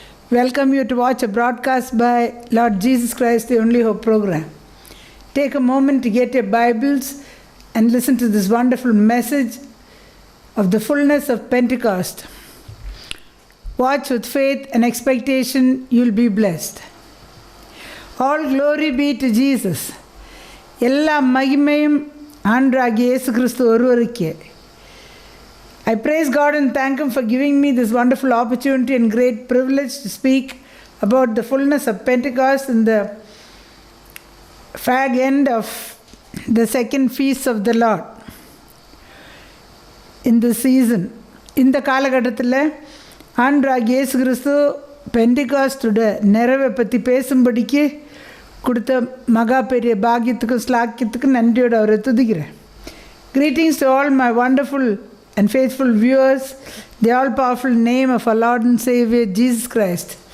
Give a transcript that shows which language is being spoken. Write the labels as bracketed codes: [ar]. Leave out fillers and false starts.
[en] Welcome you to watch a broadcast by Lord Jesus Christ, the Only Hope program. Take a moment to get your Bibles and listen to this wonderful message of the fullness of Pentecost. Watch with faith and expectation, you'll be blessed. All glory be to Jesus. [ta] எல்லா மகிமையும் ஆண்டவராகிய இயேசு கிறிஸ்து ஒருவருக்கே. [en] I praise God and thank Him for giving me this wonderful opportunity and great privilege to speak about the fullness of Pentecost in the fag end of the second feast of the Lord in this season. [ta] இந்த காலகட்டத்தில் ஆண்டவராகிய இயேசு கிறிஸ்து பெண்டிகாஸ்டோட நிறைவை பற்றி பேசும்படிக்கு கொடுத்த மகா பெரிய பாக்கியத்துக்கும் ஸ்லாக்கியத்துக்கும் நன்றியோடு அவரை துதிக்கிறேன். [en] Greetings to all my wonderful and faithful viewers, the all-powerful name of our Lord and Savior Jesus Christ.